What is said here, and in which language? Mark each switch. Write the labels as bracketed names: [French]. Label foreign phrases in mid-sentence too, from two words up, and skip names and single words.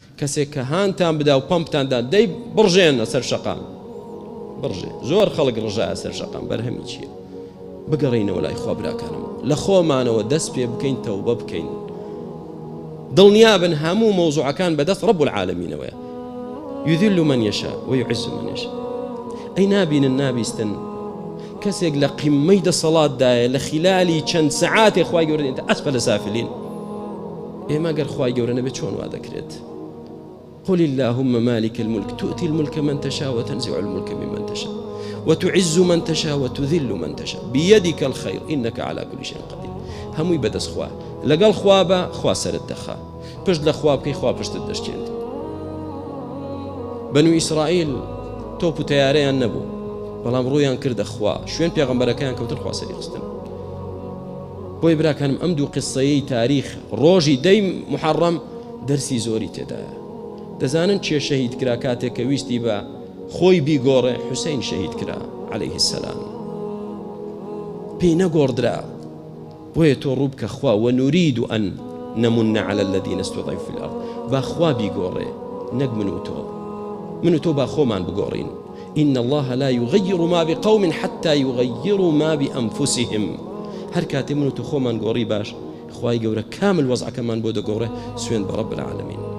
[Central Kurdish] کەسێک کە هانتان بدا و پەمپتاندا دەی بڕژێنە سەر شەقام بڕژێ زۆر خەڵک ڕژایە سەر شەقام بەرهەمی چییە بگەڕینەوە لای خوا براکانم لە خۆمانەوە دەست پێ بکەین تەوبە بکەین دڵنیابن هەموو مەوزوعەکان بەدەست [Arabic] رب العالمینەوەیە يذل من يشاء ويعز من يشاء [Central Kurdish] ئەی نابینن نابیستن کەسێک لە قیمەی دەسەڵاتدایە لە خلالی چەند سەعاتێ خوای گەورە دێتە [Arabic] ئەسفەلە سافلین [Central Kurdish] ئێمە گەر خوای گەورە نەبێت چۆن وا دەکرێت [Arabic] قل اللهم مالك الملك تؤتي الملك من تشاء وتنزع الملك ممن تشاء وتعز من تشاء وتذل من تشاء بيدك الخير إنك على كل شيء قدير [Central Kurdish] هەمووی بەدەست خوا لەگەڵ خوا بە خوا سەرت دەخا پشت لە خوا بکەی خوا پشتت دەشتێت بەنو ئیسرائیل تۆپ و تەیارەیان نەبوو بەڵام ڕوویان کردە خوا شوێن پێغەمبەرەکەیان کەوتن خوا سەری خستن بۆی براکانم ئەم دوو قسەیەی تاریخ ڕۆژی دەی محەڕەم دەرسی زۆری تێدایە دەزانن چێ شەهید کرا کاتێک کە ویستی بە خۆی بیگۆڕێ حوسەین شەهید کرا عليه السلام پێی نەگۆڕدرا بۆیە تۆ ڕوو بکە خوا [Arabic] ونريد أن نمن على الذين استضعفوا في الأرض [Central Kurdish] با خوا بیگۆڕێ نەک من و تۆ با خۆمان بگۆڕین [Arabic] إن الله لا يغير ما بقوم حتى يغيروا ما بأنفسهم [Central Kurdish] هەر کاتێ من و تۆ خۆمان گۆڕی باش خوای گەورە کامل وەزعەکەمان بۆ دەگۆڕێ سوێن بە [Arabic] رب العالمین